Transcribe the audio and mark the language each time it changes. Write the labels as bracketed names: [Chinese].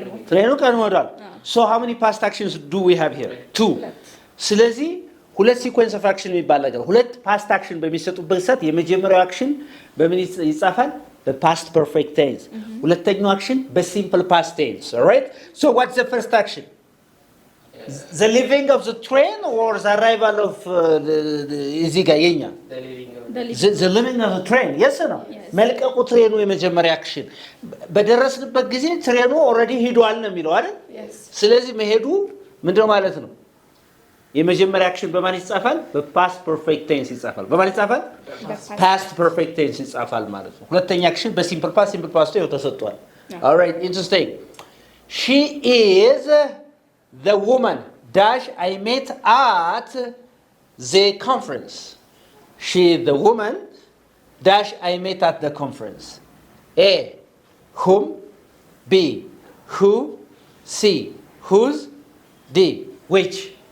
[Amharic] ትሬኑ ቀድሞ ሄዷል። [English] so how many past actions do we have here? [Amharic] 2። ስለዚህ ሁለት ሲኮንስ ኦፍ አክሽን የሚባል ነገር ሁለት ፓስት አክሽን በሚሰጡበት ሰዓት የመጀመሪያው አክሽን በምን ይጻፋል? በፓስት ፐርፌክት ቴንስ። ሁለተኛው አክሽን በሲምፕል ፓስት ቴንስ። [English] ኦልራይት ሶ ዋትስ ዘ ፈርስት አክሽን? ዘ ሊቪንግ ኦፍ ዘ ትሬን ኦር ዘ አራይቫል ኦፍ [Amharic] እዚህ ጋር የኛ ዘ ሊቪንግ ኦፍ ዘ ትሬን የስ ነው። መልቀቁ ትሬኑ የመጀመሪያ አክሽን። በደረስንበት ጊዜ ትሬኑ ኦልሬዲ ሄዷል ነው የሚለው አይደል? ስለዚህ መሄዱ ምንድነው ማለት ነው? የመጀመሪያ አክሽን በማን ይጻፋል? በፓስት ፐርፌክት ቴንስ ይጻፋል። በማን ይጻፋል? ፓስት ፐርፌክት ቴንስ ይጻፋል ማለት ነው። ሁለተኛ አክሽን በሲምፕል ፓስት ይኸው ተሰጥቷል። ኦልራይት ኢንትረስቲንግ። [English] she is the woman dash I met at the conference. she is the woman dash I met at the conference. A whom, B who, C whose, D which.